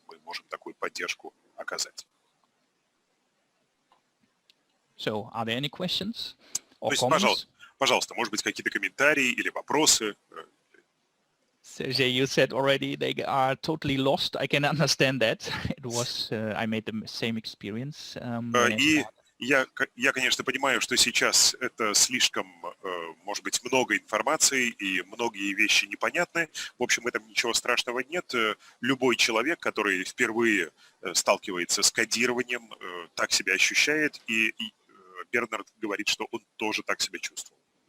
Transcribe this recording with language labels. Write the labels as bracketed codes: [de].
[ru] Мы можем такую поддержку оказать. [en] So, are there any questions or [ru] То есть, [en] comments? [ru] пожалуйста, может быть, какие-то комментарии или вопросы. [en] Sergey, you said already they are totally lost. I can understand that. It was I made the same experience. [ru] И я, конечно, понимаю, что сейчас это слишком, может быть, много информации и многие вещи непонятны. В общем, в этом ничего страшного нет. Любой человек, который впервые сталкивается с кодированием, так себя ощущает, и Бернард говорит, что он тоже так себя чувствовал.